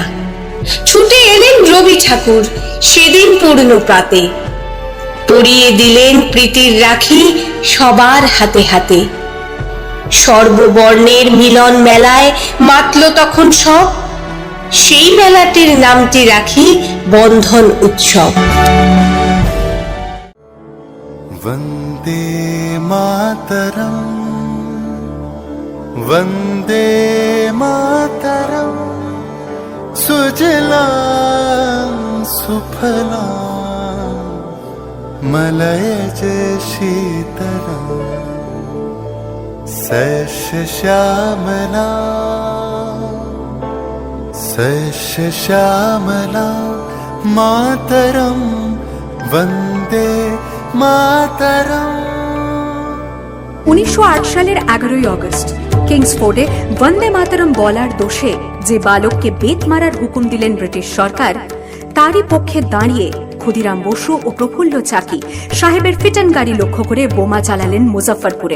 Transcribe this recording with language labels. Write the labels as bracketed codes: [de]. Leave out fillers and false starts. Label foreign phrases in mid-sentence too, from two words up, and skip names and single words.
[bn] ছুটে এলেন রবি ঠাকুর সেদিন পূর্ণ প্রাতে, পরিয়ে দিলেন প্রীতির রাখি সবার হাতে হাতে। সর্ববর্ণের মিলন মেলায় মাতল তখন সব, সেই মেলাটির নামটি রাখি বন্ধন উৎসব। [sa] वन्दे मातरम् वन्दे मातरम् सुजलां सुफलां मलयज शीतलां सस्यश्यामलां मातरं वन्दे मातरम। [bn] 1908 সালের 11ই আগস্ট কিংসফোর্ডে বন্দে মাতরম বলার দোষে যে বালককে বেত মারার হুকুম দিলেন ব্রিটিশ সরকার, তারই পক্ষে দাঁড়িয়ে ক্ষুদিরাম বসু ও প্রফুল্ল চাকি সাহেবের ফিটন গাড়ি লক্ষ্য করে বোমা চালালেন মুজফ্ফরপুরে।